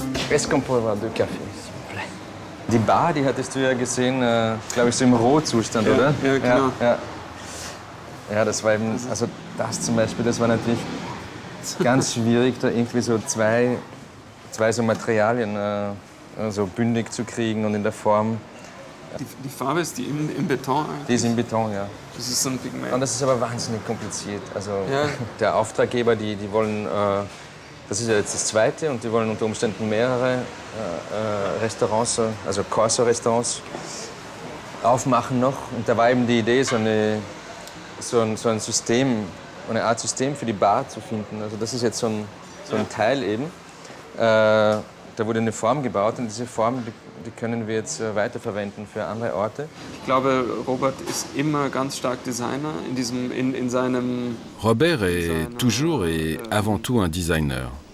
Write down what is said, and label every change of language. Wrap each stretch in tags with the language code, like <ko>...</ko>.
<fr>Est-ce qu'on peut avoir 2 Kaffee, s'il vous plaît?</fr> <de>Die Bar, die hattest du ja gesehen, glaube ich, so im Rohzustand, Ja, oder? ja, genau. Ja, das war eben, also das zum Beispiel, das war natürlich ganz schwierig, da irgendwie so zwei so Materialien so bündig zu kriegen und in der Form. Die Farbe ist die im Beton eigentlich? Die ist im Beton, ja. Das ist so ein Pigment. Und das ist aber wahnsinnig kompliziert. Also Ja. der Auftraggeber, die wollen, das ist ja jetzt das zweite, und die wollen unter Umständen mehrere Restaurants, also Corso-Restaurants aufmachen noch. Und da war eben die Idee, so ein System, eine Art System für die Bar zu finden. Also das ist jetzt so ein Teil eben. Da wurde eine Form gebaut und diese Form, die können wir jetzt weiterverwenden für andere Orte. Ich glaube, Robert ist immer ganz stark Designer in seinem</de> <fr>Robert est toujours et avant tout un designer.</fr>